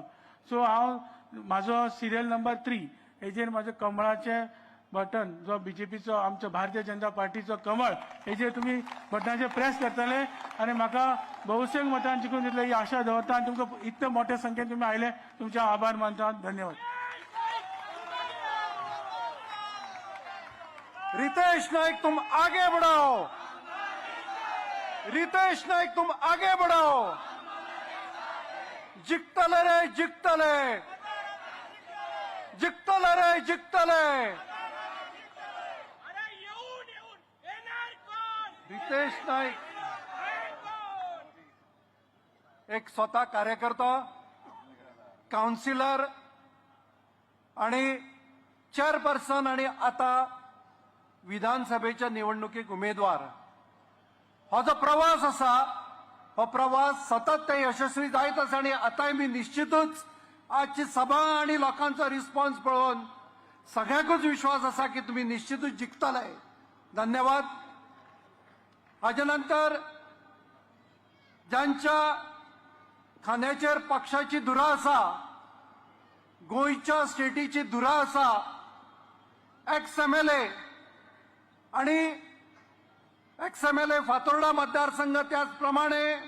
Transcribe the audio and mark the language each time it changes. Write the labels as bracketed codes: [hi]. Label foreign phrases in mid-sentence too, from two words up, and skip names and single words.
[kok] सो म्हाजो सिरियल नंबर 3 हेजेर म्हाजें कमळाचें बटन जो BJPचो आमचो भारतीय जनता पार्टीचो कमळ हेजेर तुमी बटनाचेर प्रेस करतले आनी म्हाका बहुसंख्य मतान जिखून दितले ही आशा दवरता. आनी तुमकां इतले मोठ्या संख्येन तुमी आयले तुमचे आभार मानता. धन्यवाद. [hi] रितेश नाइक तुम आगे बढ़ाओ. रितेश नाइक तुम आगे बढ़ाओ. [kok] जिंकतले रे जिंकतले. जिंकतले रे जिंकतले. रितेश नाईक एक स्वतः कार्यकर्ता, काउन्सिलर आणि चेअरपर्सन आणि आता विधानसभेच्या निवडणुकीक उमेदवार. हो जो प्रवास असा हो प्रवास सतत ते यशस्वी जायत आसा आणि आतांय मी निश्चितच आजची सभा आणि लोकांचा रिस्पॉन्स पळोवन सगळ्याकूच विश्वास असा की तुम्ही निश्चितच जिंकतले. धन्यवाद. हाच्या नंतर ज्यांच्या खांद्याचेर पक्षाची धुरा आसा, गोंयच्या स्टेटीची धुरा आसा, एक्स-MLA आणि एक्स-MLA फातोर्डा मतदारसंघ, त्याचप्रमाणे